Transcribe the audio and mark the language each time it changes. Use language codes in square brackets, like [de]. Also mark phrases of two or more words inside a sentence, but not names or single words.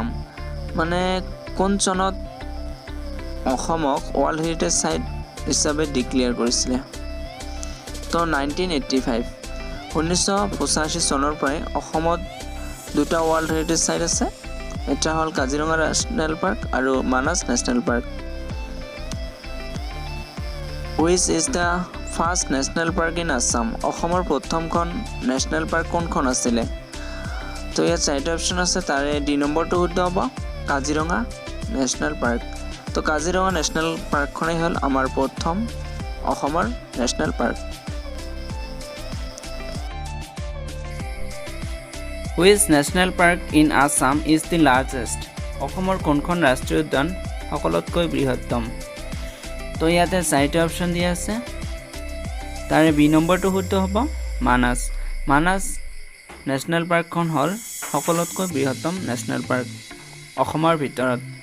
[as] মানে কোন চনত অসমক [en] world heritage site [as] হিচাপে ডিক্লেয়াৰ কৰিছিলে? তো 1985। 1985 চনৰ পৰাই অসমত দুটা [en] world heritage site [as] আছে, এটা হ'ল কাজিৰঙা নেশ্যনেল পাৰ্ক আৰু মানাস নেশ্যনেল পাৰ্ক। [en] Which is the first national park in Assam? [as] অসমৰ প্ৰথমখন [en] national park [as] কোনখন আছিলে? তো ইয়াত চাৰিটা অপশ্যন আছে, তাৰে ডি নম্বৰটো শুদ্ধ হ'ব কাজিৰঙা নেশ্যনেল পাৰ্ক। তো কাজিৰঙা নেশ্যনেল পাৰ্কখনেই হ'ল আমাৰ প্ৰথম অসমৰ [en] national park. Which national park in Assam is the largest? [as] অসমৰ কোনখন ৰাষ্ট্ৰীয় উদ্যান সকলোতকৈ বৃহত্তম? তো ইয়াতে চাৰিটা অপশ্যন দিয়া আছে, তাৰে বি নম্বৰটো শুদ্ধ হ'ব মানাস। মানাস নেশ্যনেল পাৰ্কখন হ'ল সকলোতকৈ বৃহত্তম [en] national park [as] অসমৰ ভিতৰত।